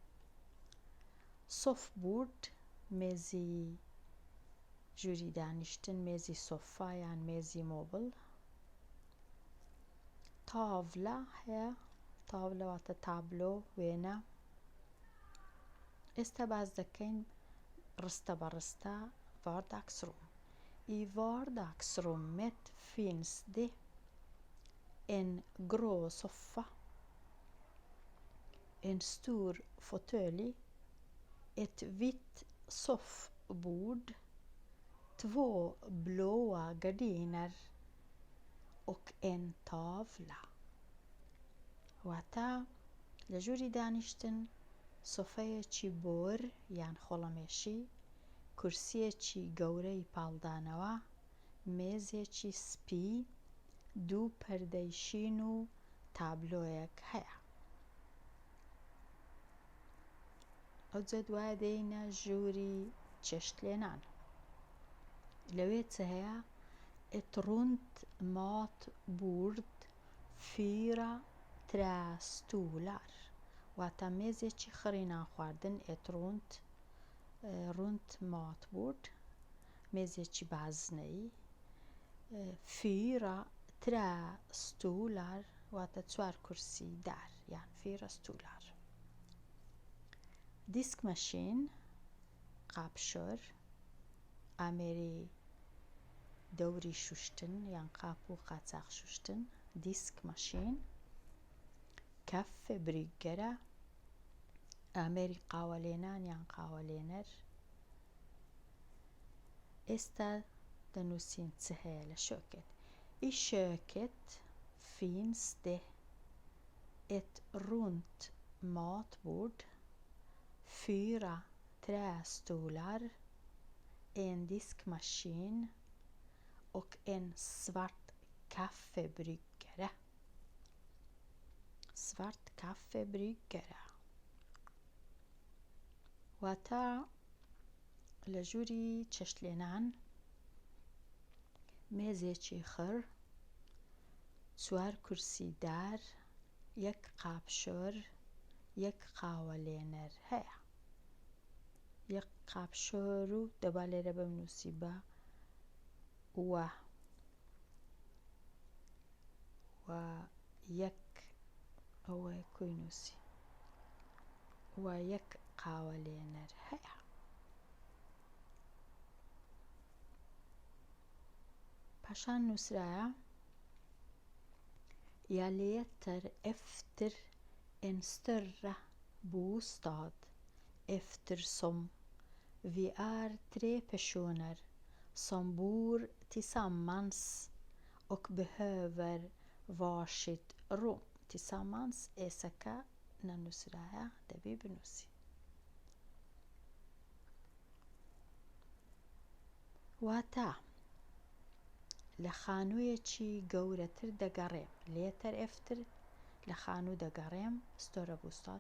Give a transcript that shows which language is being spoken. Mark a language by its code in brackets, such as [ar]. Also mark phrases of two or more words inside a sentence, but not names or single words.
[ckb] سۆف بورد، مێزی ژووری دانیشتن، مێزی سۆفا یان مێزی مۆبڵ. تاڤلە هەیە، تاڤلە واتە تابلۆ، وێنە. ئێستا باز دەکەین ڕستە بە ڕستە ڤارداگسڕوم. [sv] I vardagsrummet finns det en grå soffa, en stor fåtölj, ett vitt soffbord, 2 blåa gardiner och en tavla. [ckb] واتە لە ژووری دانیشتن سۆفەیەکی بۆر یان خۆڵەمێشی، کورسیەکی گەورەی پاڵدانەوە، مێزێکی سپی، 2 پەردەی شین و تابلۆیەک هەیە. ئەوجا دوایە دێینە ژووری چێشتلێنان. لەوێ چ هەیە؟ [sv] Ett runt matbord, 4 trästolar. [ckb] واتە مێزێکی خڕی نانخواردن. [sv] Ett runt matbord، [ckb] مێزێکی بازنەی. 4 trästolar واتە 4 کورسی دار یان 4 stolar. دیسکمەشین، قاپشۆر، ئامێری دەوری شوشتن یان قاپ و قاچاق شوشتن. دیسکمەشین. کەفێ بریگەرە، ئامێری قاوەلێنان یان قاوەلێنەر. ئێستا دەنووسین چ هەیە لە شۆکێت. [sv] I köket finns det ett runt matbord, 4 trästolar, en diskmaskin och en svart kaffebryggare. Svart kaffebryggare. [ckb] واتە لە ژووری چێشتلێنان مێزێکی خڕ، 4 کورسی دار، 1 قاپشۆر، 1 قاوەلێنەر هەیە. 1 قاپشۆر و دەبا لێرە بنووسی بە وە، و 1 ئەوەیە کوی نووسی، و 1 قاوەلێنەر هەیە. پاشان نووسرایە [sv] Jag letar efter en större bostad eftersom vi är 3 personer som bor tillsammans och behöver varsitt rum. [ckb] Tillsammans ئێسەکە نەنووسرایە، دەبی بنووسی. واتە لە خانوویەکی گەورەتر دەگەڕێم. [sv] letar efter [ckb] لە خانوو دەگەڕێم، [sv] större bostad.